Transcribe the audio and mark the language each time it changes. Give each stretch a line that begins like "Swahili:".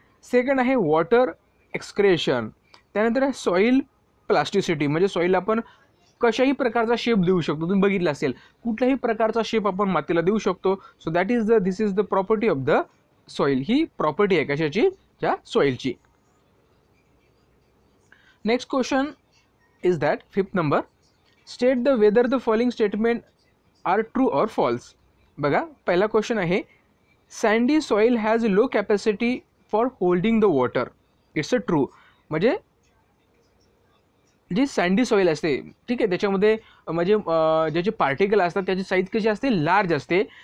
Marathi: Second आहे water excretion. त्यानंतर आहे सॉईल प्लास्टिसिटी, म्हणजे सॉईलला आपण कशाही प्रकारचा शेप देऊ शकतो. तुम्ही बघितलं असेल कुठल्याही प्रकारचा शेप आपण मातीला देऊ शकतो.
English: So this is the property of the soil.
Marathi: He property आहे कशाची, त्या सॉईलची.
English: Next question is that 5th number, state the whether the following statement are true or false.
Marathi: बघा पहिला क्वेश्चन आहे,
English: Sandy soil has low capacity for holding the water. It's a true.
Marathi: म्हणजे जी sandy soil असते, ठीक आहे, त्याच्यामध्ये म्हणजे ज्याचे पार्टिकल असतात त्याची साईज कशी असते, लार्ज असते.